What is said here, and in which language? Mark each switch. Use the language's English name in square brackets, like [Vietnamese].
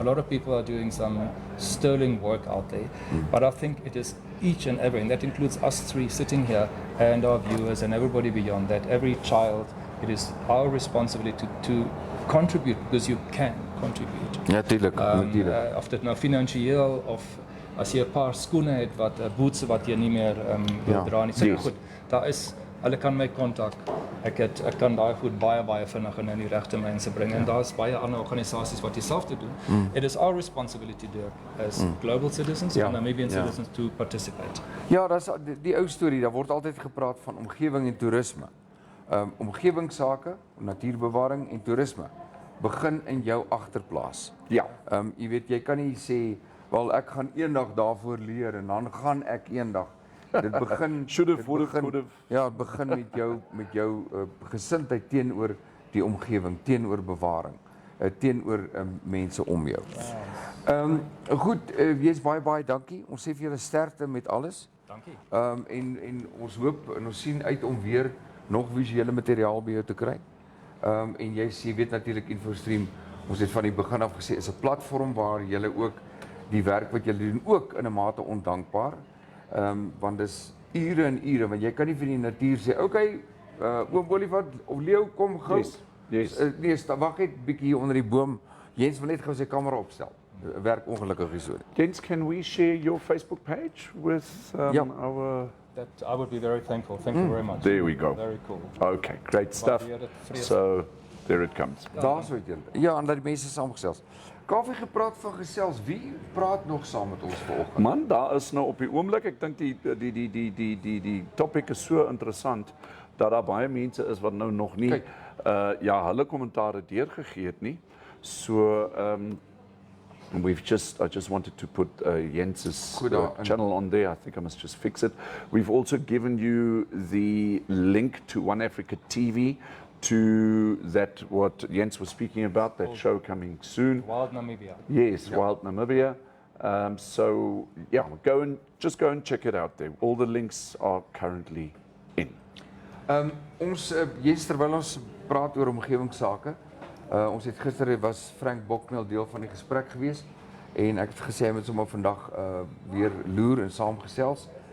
[English] A lot of people are doing some sterling work out there, but I think it is each and every, and that includes us 3 sitting here and our viewers and everybody beyond that, every child, it is our responsibility to contribute, because you can contribute. [Afrikaans] Ja, natuurlijk. Of dit nou finansiëel of as jy 'n paar skoene het wat boots wat jy nie meer wil dra nie. So goed, daar is, hulle kan my kontak. Ek kan daai goed baie vinnig in die regte mense bring, en daar's baie ander organisasies wat dieselfde doen. [English] It is our responsibility, Dirk, as global citizens and Namibian citizens to participate. [Afrikaans] Ja, dis die ou storie, daar word altyd gepraat van omgewing en toerisme. Omgewingsake, natuurbewaring en toerisme begin in jou agterplaas. Ja. Jy weet, jy kan nie sê, wel ek gaan eendag daarvoor leer en dan gaan ek eendag. Dit begin Ja, het begin met jou gesindheid teenoor die omgewing, teenoor bewaring, teenoor mense om jou. Goed, wees baie dankie. Ons sê vir julle sterkte met alles. Dankie. En ons hoop en ons sien uit om weer nog visuele materiaal by jou te kry. En jy weet natuurlik InfoStream, ons het van die begin af gesê, is 'n platform waar jy ook die werk wat jy doen ook in 'n mate ondankbaar. Want dis ure en ure, want jy kan nie vir die natuur sê, okay, oom Olifant of leeu, kom gou. [English] Yes. [Afrikaans] Nee, wag net bietjie hier onder die boom. Jens wil net gou sy kamera opstel. Werk ongelukkig nie so nie. [English] Jens, can we share your Facebook page with our... That I would be very thankful. Thank you very much. There we go. Very cool. Okay, great stuff. So, there it comes. [Afrikaans] Daar sou dit. Ja, en dat die mense saamgesels. Kaufee gepraat van gesels. Wie praat nog saam met ons vanoggend? Man, daar is nou op die oomblik, ek dink die topic is so interessant dat daar baie mense is wat nou nog nie hulle kommentare deurgegee het nie. [English] So I just wanted to put Jens's channel on there. I think I must just fix it. We've also given you the link to One Africa TV, to what Jens was speaking about, that show coming soon. Wild Namibia. Yes, Wild Namibia. So yeah, go and check it out there. All the links are currently in. [Afrikaans] Ons Jens, terwyl ons praat oor omgewingsake, ons het gister was Frank Bokmel deel van die gesprek gewees en ek het gesê hy moet sommer vandag weer loer en saamgesels.